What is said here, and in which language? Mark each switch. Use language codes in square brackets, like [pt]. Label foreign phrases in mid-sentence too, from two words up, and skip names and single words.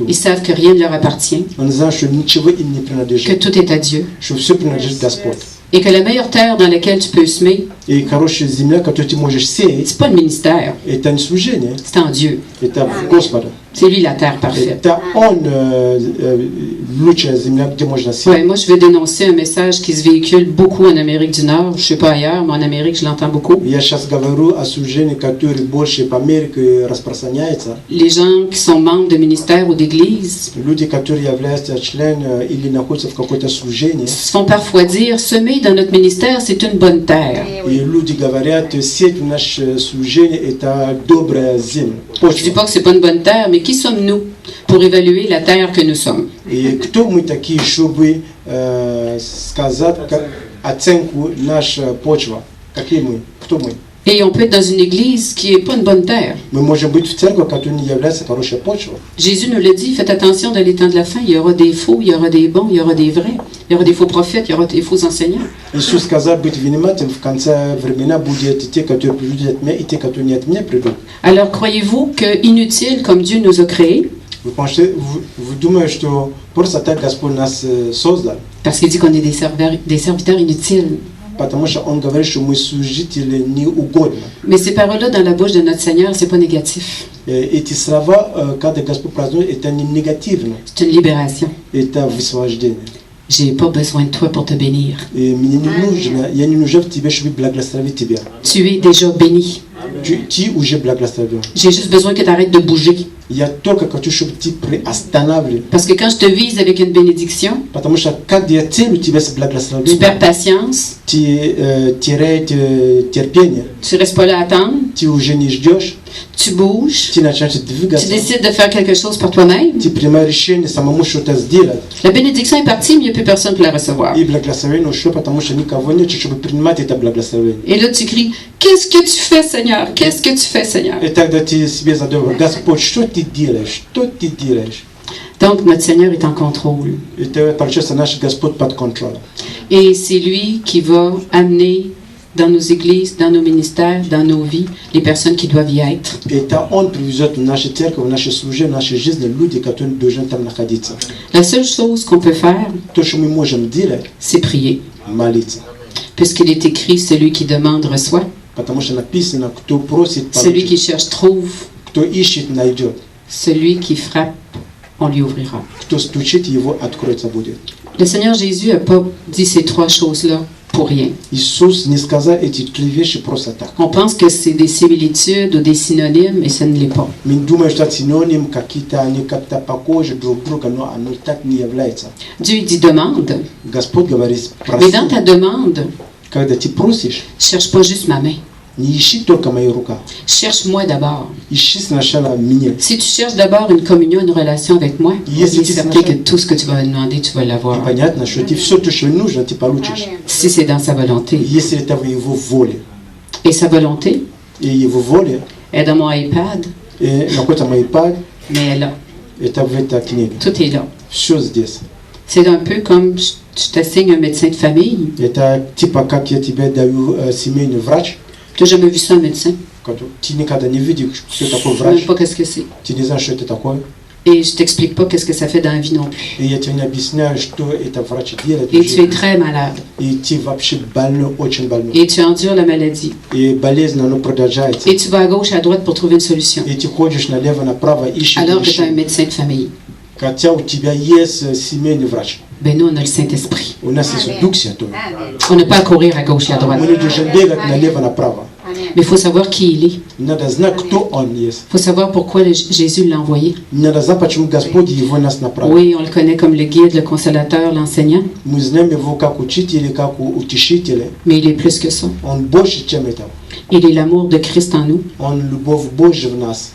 [fr] Ils savent que rien ne leur appartient, [ru] Они знают, что ничего им не [fr] que [ru] принадлежит, [fr] tout est à Dieu, [ru] что все принадлежит Господь. [fr] et que la meilleure terre dans laquelle tu peux semer, [ru] И хорошая земля, которую ты можешь сеять, [fr] c'est pas le ministère, [ru] это не служение, [fr] c'est en Dieu. [ru] это в Господа. [fr] C'est lui la terre parfaite. [ru] Это Он лучшая земля, где можно сеять. [fr] Ouais, moi, je veux dénoncer un message qui se véhicule beaucoup en Amérique du Nord. Je ne sais pas ailleurs, mais en Amérique, je l'entends beaucoup. [ru] Я сейчас говорю о служении, которое больше по Америке распространяется. [fr] Les gens qui sont membres de ministères ou d'églises [ru] Люди, которые являются членами или находятся в какое-то служение, [fr] se font parfois dire, semer dans notre ministère, c'est une bonne terre. [ru] и люди говорят, сеть в наше служение – это добрая земля, [fr] Je ne dis [ru] почва. [fr] pas que c'est pas une bonne terre, mais qui sommes-nous pour évaluer la terre que nous sommes? [ru] И кто мы такие, чтобы сказать оценку нашей почвы? Какие мы? Кто мы? [fr] Et on peut être dans une église qui n'est pas une bonne terre. [ru] Мы можем быть в церкви, которая не является хорошей почвой. [fr] Jésus nous l'a dit, faites attention dans les temps de la fin, il y aura des faux, il y aura des bons, il y aura des vrais, il y aura des faux prophètes, il y aura des faux enseignants. [ru] Иисус сказал, быть внимательным, в конце времена будут те, которые придут от меня, и те, которые не от меня придут. [fr] Alors croyez-vous que inutile comme Dieu nous a créés, [ru] Вы думаете, что просто так Господь нас создал? [fr] parce qu'il dit qu'on est des serviteurs inutiles. [ru] Потому что Он говорит, что мы служители неугодны. [fr] Mais ces paroles-là dans la bouche de notre Seigneur, c'est pas négatif. [ru] Эти слова, когда Господь произносит, это не негативно, [fr] C'est une libération. [ru] это высвобождение. [fr] J'ai pas besoin de toi pour te bénir. [ru] И мне не нужно, я не нужен в тебе, чтобы благословить тебя. [fr] Tu es déjà béni. [ru] Ты уже благословен. [fr] J'ai juste besoin que tu arrêtes de bouger. [ru] Я только хочу, чтобы ты приостанавливал. [fr] Parce que quand je te vise avec une bénédiction, [ru] Потому что когда я целю тебя с [fr] tu [ru] благословением, [fr] perds patience, [ru] ты теряешь терпение, [fr] tu restes pas là à attendre, [ru] ты уже не ждешь, [fr] tu bouges, [ru] ты начинаешь [fr] tu [ru] двигаться, [fr] décides de faire quelque chose pour toi-même. [ru] ты принимаешь решение самому что-то сделать. [fr] La bénédiction est partie, mais il n'y a plus personne pour la recevoir. [ru] И благословение ушло, потому что никого нет, чтобы принимать это благословение. [fr] Et là, tu cries, qu'est-ce que tu fais, Seigneur? Qu'est-ce que tu fais, Seigneur? [ru] И тогда ты себе задаешь, Господь, что ты делаешь? Что ты делаешь? [fr] Donc, notre Seigneur est en contrôle. [ru] Это получается наш Господь под контролем. [fr] Et c'est lui qui va amener dans nos églises, dans nos ministères, dans nos vies, les personnes qui doivent y être. [ru] Это он привезет в наши церкви, в наши служения, в нашей жизни люди, которые должны там находиться. [fr] La seule chose qu'on peut faire, [ru] То, что мы можем делать, [fr] c'est prier. [ru] молиться. [fr] Puisqu'il est écrit, celui qui demande reçoit, [ru] Потому что написано, кто просит, [fr] celui qui [ru] получит, [fr] cherche trouve, [ru] кто ищет, найдет, [fr] celui qui frappe, on lui ouvrira. [ru] кто стучит, его откроется будет. [fr] Le Seigneur Jésus n'a pas dit ces trois choses-là pour rien. [ru] Иисус не сказал эти три вещи просто так. [fr] On pense que c'est des similitudes ou des synonymes, et ce ne l'est pas. [ru] Мы думаем, что это синоним, какие-то они как-то похожи друг друга, но оно так не является. [fr] Dieu il dit demande, [ru] Господь говорит, [fr] mais [ru] проси. [fr] dans ta demande, [ru] Когда ты просишь, [fr] cherche pas juste ma main. [ru] не ищи только мои рука. [fr] Cherche-moi d'abord. [ru] Ищи сначала меня. [fr] Si tu cherches d'abord une communion, une relation avec moi, il [en] Yes, [fr] est [en] it is [fr] certain que [en] natural. [fr] tout ce que tu vas me demander, tu vas [ru] И [fr] l'avoir. [ru] понятно, что ты все то, что нужно, ты получишь. [fr] Si c'est dans sa volonté. [ru] Если это в его воле. [fr] Et sa volonté [ru] И его воле, [fr] est dans mon iPad, [ru] и на какой-то мой iPad, [fr] mais elle est là. [ru] это в этой книге. [fr] Tout est là. [ru] Все здесь. [fr] C'est un peu comme je t'assigne un médecin de famille. [ru] Это типа как я тебе даю семейный врач, [fr] Tu n'as jamais vu ça, un médecin. [ru] ты никогда не видишь, что такое [fr] Je ne sais même [ru] врач, [fr] pas qu'est-ce que c'est. [ru] ты не знаешь, что это такое. [fr] Et je t'explique pas qu'est-ce que ça fait dans la vie non plus. [ru] И я тебе не объясняю, что это врач делает. [fr] Et tu es très malade. [ru] И ты вообще больной, очень больной. [fr] Et tu endures la maladie. [ru] И болезнь, она продолжается. [fr] Et tu vas à gauche, à droite pour trouver une solution. [ru] И ты ходишь налево, направо, ищешь. [fr] Alors que tu as un médecin de famille. [ru] Хотя у тебя есть семейный врач. [fr] Ben nous, on a le Saint-Esprit. [ru] У нас есть Дух Святой. [fr] On n'a pas à courir à gauche et à droite. [ru] Мы не должны бегать налево, направо. [fr] Mais il faut savoir qui il est. [ru] Надо знать, кто Он есть. [fr] Il faut savoir pourquoi Jésus l'a envoyé. [ru] Надо знать, почему Господь его нас направил. [fr] Oui, on le connaît comme le guide, le consolateur, l'enseignant. [ru] Мы знаем его как учителя, как утешителя. [fr] Mais il est plus que ça. [ru] Он больше, чем это. [fr] Il est l'amour de Christ en nous. [ru] Он любовь Божья в нас.